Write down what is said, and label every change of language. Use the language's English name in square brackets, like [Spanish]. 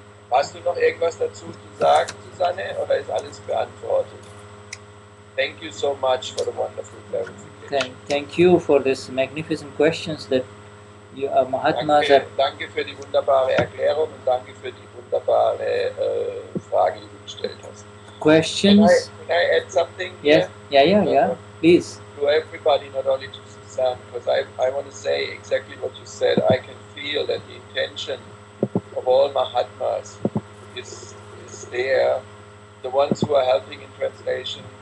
[German] Hast du noch irgendwas dazu zu sagen, Susanne, oder ist alles beantwortet? [English] Thank you so much for the wonderful clarification. Thank you for this magnificent questions that you, Mahatmas. [German] Danke für die wunderbare Erklärung und danke für die wunderbare Frage, die du gestellt hast. [English] Questions? Can I add something? Yes. Yeah. Please. To everybody, not only to Susan, because I want to say exactly what you said. I can feel that the intention of all Mahatmas is there. The ones who are helping in translation,